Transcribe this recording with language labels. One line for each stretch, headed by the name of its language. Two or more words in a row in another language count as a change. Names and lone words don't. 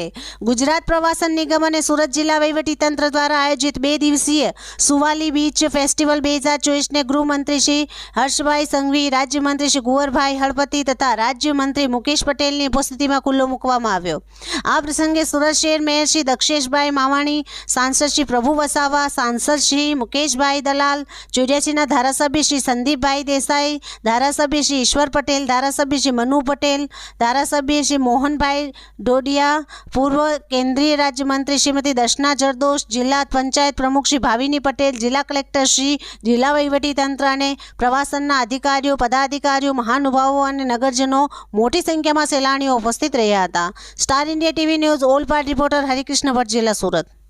Gujarati: ગુજરાત પ્રવાસન નિગમ અને સુરત જિલ્લા વહીવટીતંત્ર દ્વારા આયોજિત 2 દિવસીય સુવાલી બીચ ફેસ્ટિવલ 2024ને ગૃહમંત્રી શ્રી હર્ષભાઈ સંઘવી, રાજ્યમંત્રી શ્રી કુંવરભાઈ હળપતિ તથા રાજ્યમંત્રી મુકેશ પટેલની ઉપસ્થિતિમાં ખુલ્લો મૂકવામાં આવ્યો। આ પ્રસંગે સુરત શહેર મેયર શ્રી દક્ષેશભાઈ માવાણી, સાંસદ શ્રી પ્રભુ વસાવા, સાંસદ શ્રી મુકેશભાઈ દલાલ, ચોર્યાસીના ધારાસભ્ય શ્રી સંદીપભાઈ દેસાઈ, ધારાસભ્ય શ્રી ઈશ્વર પટેલ, ધારાસભ્ય શ્રી મનુ પટેલ, ધારાસભ્ય શ્રી મોહનભાઈ ડોડિયા, પૂર્વ કેન્દ્રીય રાજ્ય મંત્રી શ્રીમતી દર્શના જરદોશ, જિલ્લા પંચાયત પ્રમુખ શ્રી ભાવિની પટેલ, જિલ્લા કલેક્ટર શ્રી, જિલ્લા વહીવટીતંત્ર અને પ્રવાસનના અધિકારીઓ, પદાધિકારીઓ, મહાનુભાવો અને નગરજનો મોટી સંખ્યામાં સહેલાણીઓ ઉપસ્થિત રહ્યા હતા। સ્ટાર ઇન્ડિયા ટીવી ન્યૂઝ ઓલ પાર્ટ રિપોર્ટર હરિકૃષ્ણ ભટ્ટ, જિલ્લા સુરત।